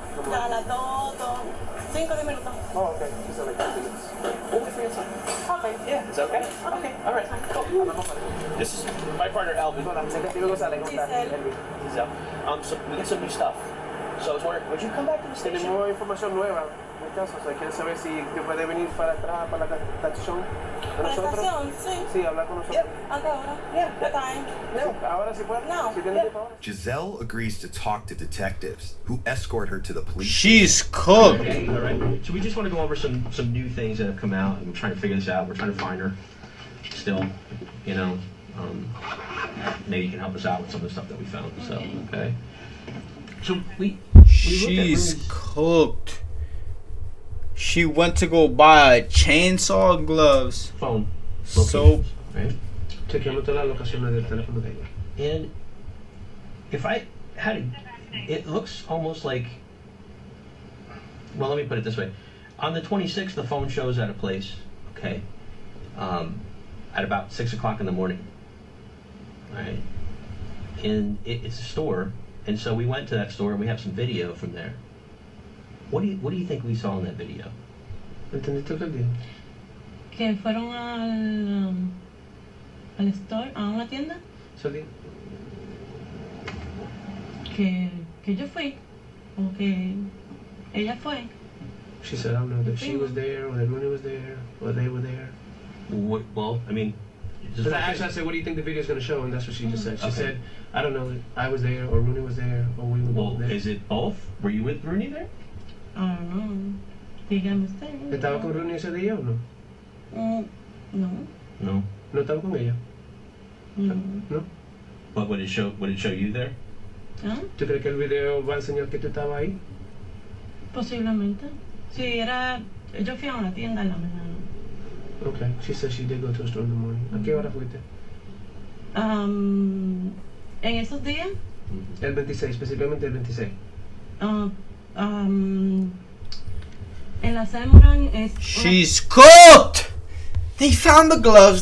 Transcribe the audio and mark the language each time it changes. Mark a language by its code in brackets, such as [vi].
[es] Ya a las 2, 5 minutos. [en] Oh, okay. Just like 10 minutes. We'll wait for your time. Okay. Yeah, is that okay? Okay. All right. Cool. This is my partner, Alvin. Giselle. So we got some new stuff. So I was wondering, would you come back to the station? [es] Tenemos información nueva en mi caso, o sea, quieren saber si puede venir para atrás, para la estación de ¿Para la nosotros. estación? Sí. Sí, hablar con nosotros. [en] Yep. [es] ¿A qué hora? [en] Yeah. What time? [es] No. Ahora sí puede. No. Si tiene tiempo ahora. [en] Giselle agrees to talk to detectives, who escort her to the police. She's cooked. Okay, all right. So we just want to go over some new things that have come out, and we're trying to figure this out. We're trying to find her still, you know. Maybe you can help us out with some of the stuff that we found. So, okay. So we She's cooked. She went to go buy a chainsaw, gloves, phone, soap. right? [es] Chequeamos todas las locaciones del teléfono de ella. [en] And if I had it looks almost like, well, let me put it this way. On the 26th, the phone shows at a place, okay, at about 6 o'clock in the morning, right? And it's a store, and so we went to that store and we have some video from there. What do you think we saw in that video? [es] ¿Entendiste lo que dijo? Que fueron al store, a una tienda, Salí. que yo fui, o que ella fue. [en] She said, I don't know, that she was there, or that Rooney was there, or they were there. Well, I mean, just Because I said, what do you think the video is going to show? And that's what she just said. She said, I don't know, I was there, or Rooney was there, or we were both there. is it both? Were you with Rooney there? I don't know. [es] Dígame usted. ¿Estaba con Rooney ese día o no? No. No. ¿No estaba con ella? No. ¿No? [en] But would it show you there? ¿Ah? [es] ¿Tú crees que el video va a enseñar que tú estabas ahí? Posiblemente. Sí, yo fui a una tienda en la mañana. [en] Okay. She said she did go to a store in the morning. [es] ¿A qué hora fuiste? En esos días, El 26, específicamente el 26. en la Semoran es [en] She's cooked. They found the gloves.